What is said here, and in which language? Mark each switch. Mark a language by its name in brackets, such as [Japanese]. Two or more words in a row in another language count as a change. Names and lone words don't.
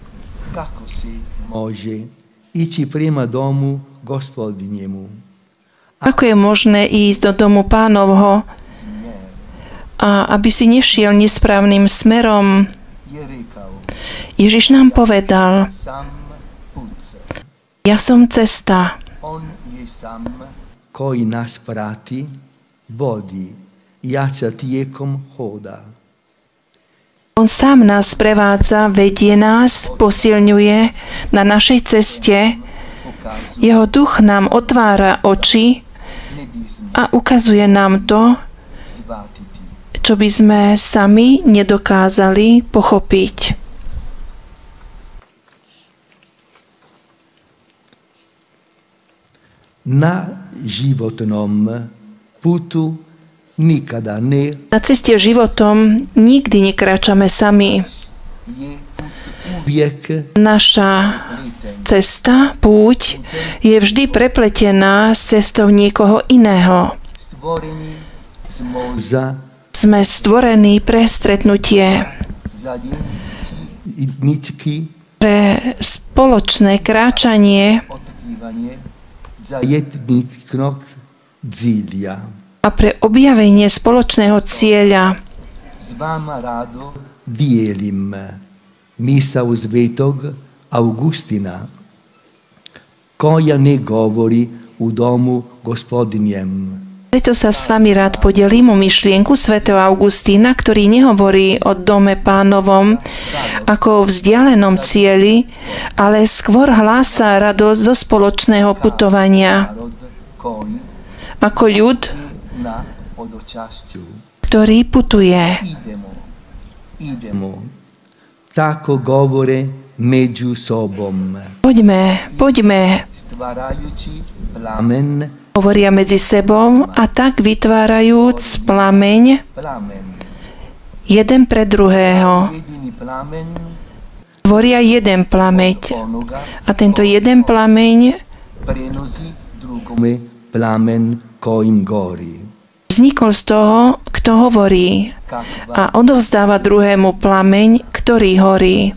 [Slovak] Ako je možné ísť do domu Pánovho a aby si nešiel nesprávnym smerom? Ježiš nám povedal: ja som cesta. [Croatian] Koji nas prati, vodi, jača tijekom hoda. [Slovak] On sám nás prevádza, vedie nás, posilňuje na našej ceste. Jeho duch nám otvára oči a ukazuje nám to, čo by sme sami nedokázali pochopiť. [Croatian] Na životnom putu nikada ne. [Slovak] Na ceste životom nikdy nekráčame sami. Naša cesta, púť, je vždy prepletená s cestou niekoho iného. Sme stvorení pre stretnutie, pre spoločné kráčanie a pre objavenie spoločného cieľa. [Croatian] Dijelim misao svetog Augustina, koja ne govori u domu gospodinjem. [Slovak] Preto sa s vami rád podelím o myšlienku svätého Augustína, ktorý nehovorí o dome Pánovom ako o vzdialenom cieli, ale skôr hlása radosť zo spoločného putovania. Ako ľud, ktorý putuje. [Croatian] Tako govore među sobom. [Slovak] Poďme. [Croatian] Stvarajući plamen [Slovak] hovoria medzi sebou a tak vytvárajúc plameň jeden pre druhého. Tvoria jeden plameň. A tento jeden plameň vznikol z toho, kto hovorí a odovzdáva druhému plameň, ktorý horí.